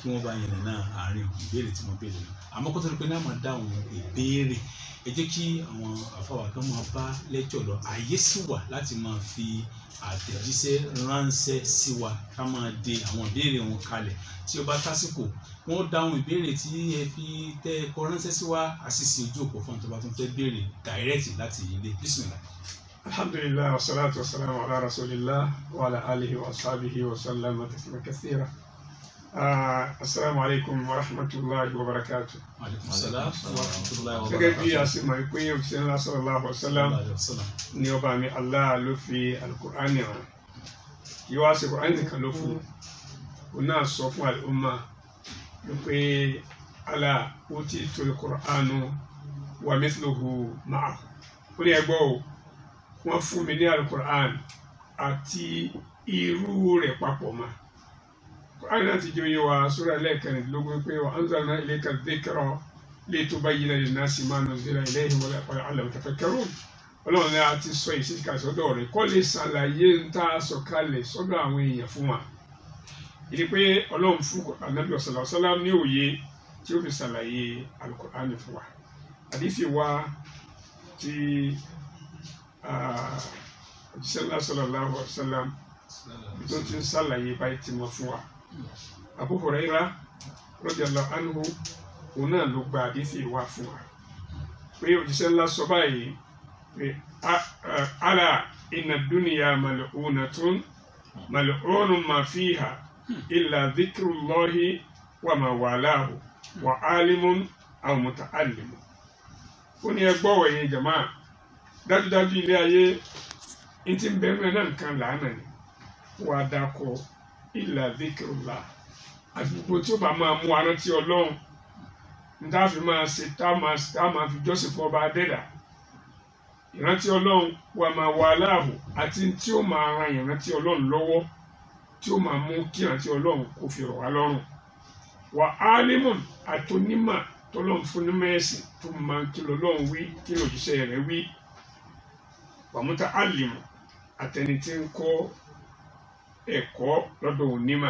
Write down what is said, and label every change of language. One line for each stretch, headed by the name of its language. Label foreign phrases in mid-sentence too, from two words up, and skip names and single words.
Yoruba: wọ́n bá yẹn náà àárín ìbéèrè tí wọ́n béèrè náà àmọ́ kó tó di pé náà máa dáhùn ìbéèrè ẹ jẹ́ kí àwọn àfáwà kan máa bá lẹ́jọ́ lọ àyè sì wà láti máa fi àtẹ̀jíṣẹ́ ránṣẹ́ sí wa ká máa de àwọn ìbéèrè wọn kalẹ̀ tí ó bá tásìkò wọ́n dáhùn ìbéèrè tí ẹ fi tẹ́ ẹ kọ ránṣẹ́ sí wa àṣìṣe ojú òpó fún àtọ́bá tó fẹ́ béèrè direct láti ilé bismillah.
Arabic: الحمد لله والصلاة والسلام على رسول الله وعلى آله وأصحابه وسلم تسليما كثيرا. السلام عليكم ورحمة الله وبركاته. وعليكم السلام ورحمة الله و
Yoruba: Gẹ́gẹ́ bí a
Arabic: barakatuh.
Yoruba: sì mọ̀ pé òṣìṣẹ́ ńlá
Arabic: صلى الله عليه وسلم
Yoruba: ni ọba mi Allah ló fi al-Qur'ani hàn. Yíò wá sí Qur'ani nìkan ló fún un náà sọ fún al-umma ló pé
Arabic: ألا أوتيت القرآن ومثله معه.
Yoruba: Ó ní ẹgbọ́ o wọ́n fún mi ní al-Qur'an àti irú rẹ̀ papọ̀ mọ́. Qur'an náà ti jẹ́ wa sura lẹ́ẹ̀kẹrìndínlógún pé
Arabic: وأنزلنا إليك الذكر لتبين للناس ما نزل إليهم ولعلهم يتفكرون.
Yoruba: Ọlọ́run náà ti sọ ìsìnká sọ́dọ̀ rẹ̀ kó lè ṣàlàyé ń tá a sọ̀kalẹ̀ sọ́dọ̀ àwọn èèyàn fún wa. Ìdí pé Ọlọ́run fún Ànábì
Arabic: صلى الله عليه وسلم
Yoruba: ní òye tí ó fi ṣàlàyé al-Qur'an fún wa. Àdífì wa tí òjíṣẹ́
Arabic: صلى الله عليه وسلم
Yoruba: tó ti ń ṣàlàyé báyìí tí wọ́n fún wa. Abu Hurairah
Arabic: رضي الله عنه
Yoruba: òun náà ló gba àdífì wa fún wa pé òjíṣẹ́ ńlá sọ báyìí pé
Arabic: ألا إن الدنيا ملعونة ملعون ما فيها إلا ذكر الله وما والاه وعالم أو متعلم.
Yoruba: Ó ní ẹgbọ́ wẹ̀yìn jama'a dájúdájú ilé ayé ní ti ń bẹ̀rù ẹ̀ náà nǹkan làánà ni wà á dákọ̀
Arabic: إلا ذكر الله
Yoruba: àdúgbò tí ó bá máa mú arántí Ọlọ́run níta fi máa ṣe tá máa fi jọ́sìn fún ọba adẹ́dà ìrántí Ọlọ́run wà máa wà láàbò àti tí ó máa ran ìrántí Ọlọ́run lọ́wọ́ tí ó máa mú kí ìrántí Ọlọ́run kó fi rọ̀ wá lọ́rùn wà alimun àtònímà tọ́lọ́run fún ní mẹ́sìn tó máa kí lọ́lọ́run wí kí lòjíṣẹ́ rẹ̀ wí
Arabic: ومتعلم
Yoruba: àtẹni tí ń kọ́ ẹ̀kọ́ lọ́dọ̀ onímà.